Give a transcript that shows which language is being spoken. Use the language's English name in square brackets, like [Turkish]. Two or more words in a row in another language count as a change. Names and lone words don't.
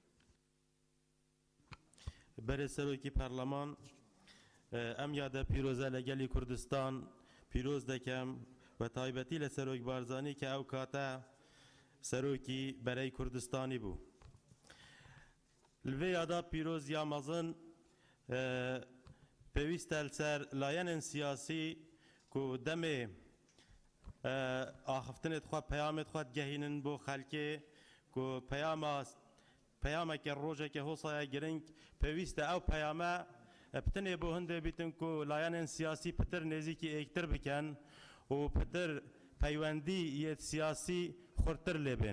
[Central Kurdish] بەرێز سەرۆکی پەرلەمان ئەم یادە پیرۆزە لە گەلی کوردستان پیرۆز دەکەم بە تایبەتی لە سەرۆک بارزانی کە ئەو کاتە سەرۆکی بەرەی کوردستانی بوو. [Kurdish] لەوێ یادا پیرۆز یا مەزن پێویستە لەسەر لایەنên سیاسی ku demê axiftinê xwe peyamê xwe gehînin bo xelkê ku peyameke rojeke hosaya giring pêwîst e ew peyame pitinê bo hindê bîtin ku layenên siyasî pitir nêzîkî êktir bikin û pitir peywendî yê siyasî xurtir lêbin.